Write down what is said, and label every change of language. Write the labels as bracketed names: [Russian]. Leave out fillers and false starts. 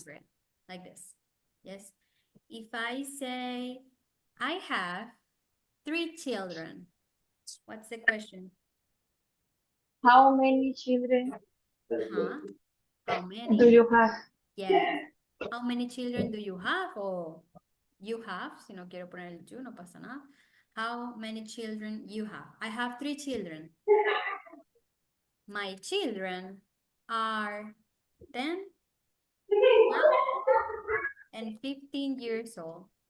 [English] rent? Like this. Yes. If I say I have 3 children, what's the question? How many children Huh? How do many? you have? Yes. How many children do you have? [Spanish] Or you have, si no quiero poner el you, no pasa nada. [English] How many children you have? I have 3 children. My children are 10, 12, and 15 years old.